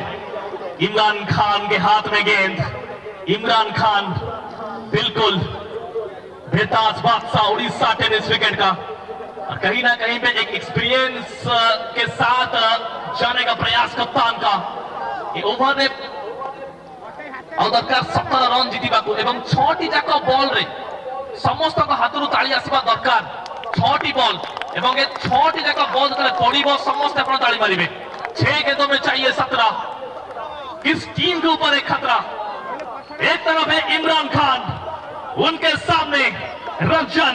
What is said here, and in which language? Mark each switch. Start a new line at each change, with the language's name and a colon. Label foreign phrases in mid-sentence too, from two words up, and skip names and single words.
Hindi: इमरान खान के हाथ में गेंद, इमरान खान बिल्कुल बेताज बादशाह उड़ीसा
English: tennis wicket
Hindi: का, और कहीं ना कहीं पे एक एक्सपीरियंस के साथ जाने का प्रयास कप्तान का।
Odia: ओवर ଆଉ ଦରକାର 17 ରନ୍ ଜିତିବାକୁ ଏବଂ 6ଟି ଯାକ ବଲରେ ସମସ୍ତଙ୍କ ହାତରୁ ତାଳି ଆସିବା ଦରକାର। 6ଟି ବଲ ଏବଂ ଏ 6ଟି ଯାକ ବଲ ଯେତେବେଳେ ପଡ଼ିବ ସମସ୍ତେ ଆପଣ ତାଳି ମାରିବେ।
Hindi: 6 गेंदों में चाहिए 17। किस टीम के ऊपर एक खतरा। एक तरफ है इमरान खान, उनके सामने रंजन।